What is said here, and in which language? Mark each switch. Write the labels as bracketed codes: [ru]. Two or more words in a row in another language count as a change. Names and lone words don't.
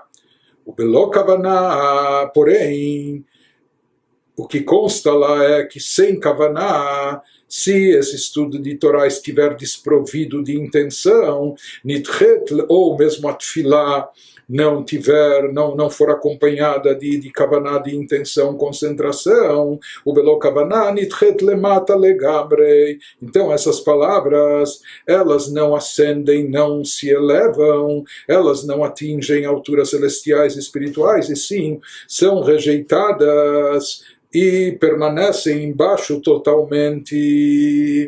[pt] O [he] בלא כוונה, [pt] porém, o que consta lá é que sem Kavaná, se esse estudo de Torá estiver desprovido de intenção, nitchet, ou mesmo a Tefilá não for acompanhada de Kavaná, de intenção, concentração, o [he] בלא כוונה, נדחית למטה לגמרי. [pt] Então essas palavras, elas não ascendem, não se elevam, elas não atingem alturas celestiais e espirituais, e sim, são rejeitadas e permanecem embaixo totalmente.